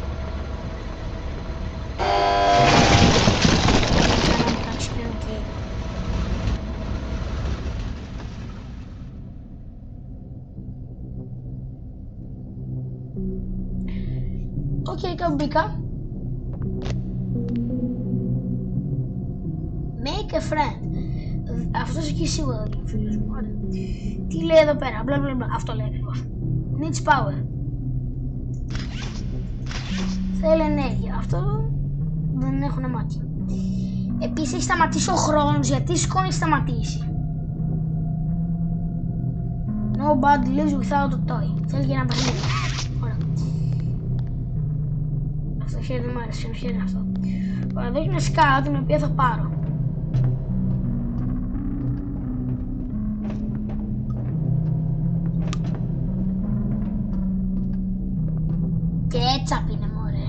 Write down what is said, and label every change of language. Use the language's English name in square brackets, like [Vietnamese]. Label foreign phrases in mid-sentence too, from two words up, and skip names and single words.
[Greek] Οκ, κάπου μπήκα. [English] Make a friend. [Greek] Αυτός εκεί σίγουρα δεν είναι φίλος μου. Ωραία. Τι λέει εδώ πέρα, μπλα μπλα μπλα. Αυτό λέει ακριβώς. [English] Needs power. [Greek] Θέλει ενέργεια. Αυτό δεν έχουν μάτι. Επίσης έχει σταματήσει ο χρόνος. Γιατί η σκόνη έχει σταματήσει. [English] Nobody lives without a toy. [Greek] Θέλει και ένα παιχνίδι. Ωραία. Αυτό το χέρι δεν μ' άρεσε. Ποιο χέρι είναι αυτό. Ωραία, εδώ έχει μια σκάλα την οποία θα πάρω. Κέτσαπ είναι μωρέ.